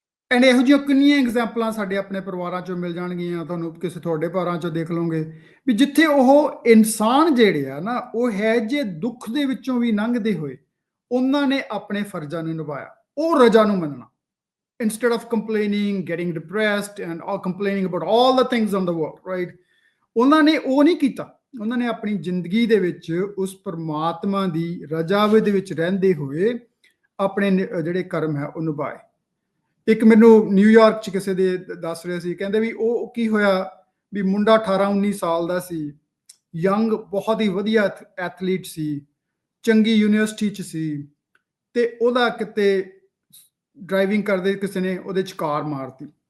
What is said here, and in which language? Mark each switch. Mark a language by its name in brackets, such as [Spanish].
[Punjabi] And ਇਹੋ ਜਿਹੀਆਂ ਕਿੰਨੀਆਂ ਐਗਜ਼ਾਮਪਲਾਂ ਸਾਡੇ ਆਪਣੇ ਪਰਿਵਾਰਾਂ 'ਚੋਂ ਮਿਲ ਜਾਣਗੀਆਂ, ਤੁਹਾਨੂੰ ਕਿਸੇ ਤੁਹਾਡੇ ਪਰਿਵਾਰਾਂ 'ਚੋਂ ਦੇਖ ਲਓਗੇ ਵੀ ਜਿੱਥੇ ਉਹ ਇਨਸਾਨ ਜਿਹੜੇ ਆ ਨਾ, ਉਹ ਹੈ ਜੇ ਦੁੱਖ ਦੇ ਵਿੱਚੋਂ ਵੀ ਲੰਘਦੇ ਹੋਏ ਉਹਨਾਂ ਨੇ ਆਪਣੇ ਫਰਜ਼ਾਂ ਨੂੰ ਨਿਭਾਇਆ, ਉਹ ਰਜਾ ਨੂੰ ਮੰਨਣਾ। [English] Instead of complaining, getting depressed and all complaining about all the things on the world, right? [Punjabi] ਉਹਨਾਂ ਨੇ ਉਹ ਨਹੀਂ ਕੀਤਾ, ਉਹਨਾਂ ਨੇ ਆਪਣੀ ਜ਼ਿੰਦਗੀ ਦੇ ਵਿੱਚ ਉਸ ਪਰਮਾਤਮਾ ਦੀ ਰਜਾ ਦੇ ਵਿੱਚ ਰਹਿੰਦੇ ਹੋਏ ਆਪਣੇ ਜਿਹੜੇ ਕਰਮ ਹੈ ਉਹ ਨਿਭਾਏ। ਇੱਕ ਮੈਨੂੰ ਨਿਊਯਾਰਕ 'ਚ ਕਿਸੇ ਦੇ ਦੱਸ ਰਹੇ ਸੀ, ਕਹਿੰਦੇ ਵੀ ਉਹ ਕੀ ਹੋਇਆ ਵੀ ਮੁੰਡਾ 18-19 ਸਾਲ ਦਾ ਸੀ, ਯੰਗ, ਬਹੁਤ ਹੀ ਵਧੀਆ ਐਥਲੀਟ ਸੀ, ਚੰਗੀ ਯੂਨੀਵਰਸਿਟੀ 'ਚ ਸੀ, ਤੇ ਉਹਦਾ ਕਿਤੇ ਡਰਾਈਵਿੰਗ ਕਰਦੇ ਕਿਸੇ ਨੇ ਉਹਦੇ 'ਚ ਕਾਰ ਮਾਰਤੀ।